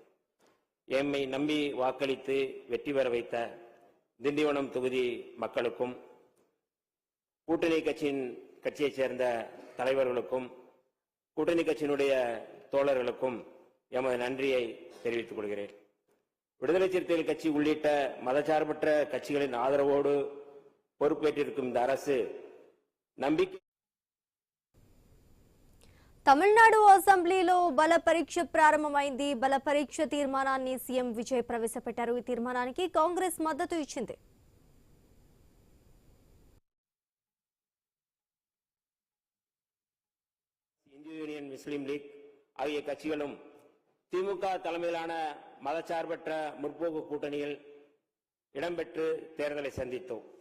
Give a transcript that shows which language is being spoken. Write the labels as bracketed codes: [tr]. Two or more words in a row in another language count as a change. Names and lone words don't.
[ta] எம்மை நம்பி வாக்களித்து வெற்றி பெற வைத்த திண்டிவனம் தொகுதி மக்களுக்கும், கூட்டணி கட்சியைச் சேர்ந்த தலைவர்களுக்கும், கூட்டணி கட்சியினுடைய தோழர்களுக்கும் எமது நன்றியை தெரிவித்துக் கொள்கிறேன். விடுதலை சிறுத்தைகள் கட்சி உள்ளிட்ட மதசார்பற்ற கட்சிகளின் ஆதரவோடு பொறுப்பேற்றிருக்கும் இந்த அரசு நம்பிக்கை. [te] తమిళనాడు అసెంబ్లీలో బల పరీక్ష ప్రారంభమైంది. బల పరీక్ష తీర్మానాన్ని సీఎం విజయ్ ప్రవేశపెట్టారు. ఈ తీర్మానానికి కాంగ్రెస్ మద్దతు ఇచ్చింది. [ta] இந்திய யூனியன் முஸ்லீம் லீக் ஆகிய கட்சிகளும் திமுக தலைமையிலான மதச்சார்பற்ற முற்போக்கு கூட்டணியில் இடம்பெற்று தேர்தலை சந்தித்தோம்.